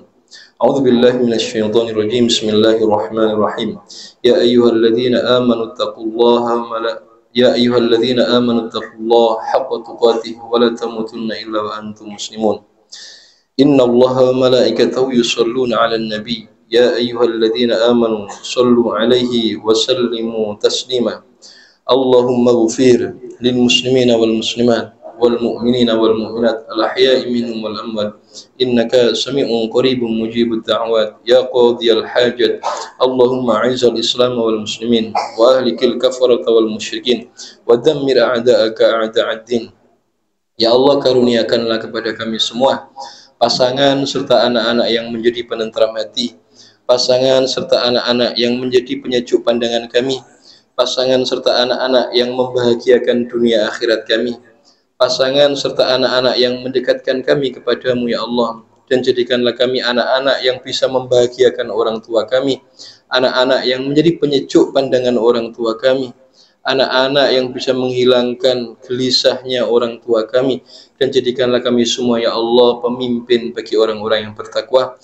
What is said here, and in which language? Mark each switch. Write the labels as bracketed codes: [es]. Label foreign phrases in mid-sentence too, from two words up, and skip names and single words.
[ar] أعوذ بالله من الشيطان الرجيم. بسم الله الرحمن الرحيم. يا أيها الذين آمنوا اتقوا الله حق تقاته ولا تموتن إلا وأنتم مسلمون. إن الله وملائكته يصلون على النبي يا أيها الذين آمنوا صلوا عليه وسلموا تسليما. اللهم اغفر للمسلمين والمسلمات والمؤمنين والمؤمنات الأحياء منهم والأموات إنك سميع قريب مجيب الدعوات يا قاضي الحاجات. اللهم أعز الإسلام والمسلمين وأهلك الكفرة والمشركين ودمر أعداءك أعداء الدين. يا الله, [id] karuniakanlah kepada kami semua pasangan serta anak-anak yang menjadi penenteram hati, pasangan serta anak-anak yang menjadi penyejuk pandangan kami, pasangan serta anak-anak yang membahagiakan dunia akhirat kami, pasangan serta anak-anak yang mendekatkan kami kepadamu [ar] يا الله, [id] dan jadikanlah kami anak-anak yang bisa membahagiakan orang tua kami, anak-anak yang menjadi penyejuk pandangan orang tua kami, anak-anak yang bisa menghilangkan gelisahnya orang tua kami, dan jadikanlah kami semua [ar] يا الله [id] pemimpin bagi orang-orang yang bertakwa.